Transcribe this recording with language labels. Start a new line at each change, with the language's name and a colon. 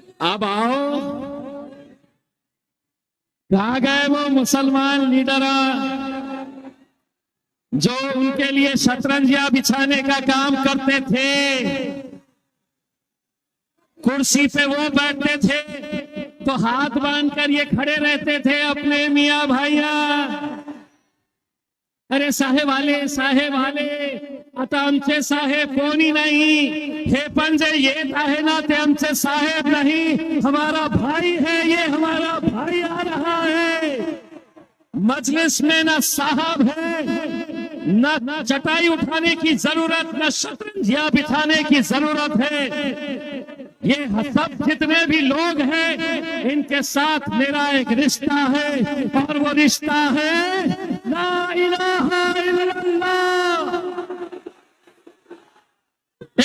Hindi: अब आओ, कहाँ गए वो मुसलमान लीडर जो उनके लिए शतरंजियां बिछाने का काम करते थे? कुर्सी पे वो बैठते थे तो हाथ बांधकर ये खड़े रहते थे अपने मियां भाइया।
Marathi: अरे साहेब वाले आता आमचे साहेब कोणी नाही, हे पण जे येत आहे ना ते आमचे साहेब नहीं,
Hindi: हमारा भाई है, ये हमारा भाई आ रहा है। मजलिस में ना साहब है, ना चटाई उठाने की जरूरत, ना शतरंजियां बिछाने की जरूरत है। ये सब जितने भी लोग हैं इनके साथ मेरा एक रिश्ता है और वो रिश्ता है ला इलाहा इल्लल्लाह।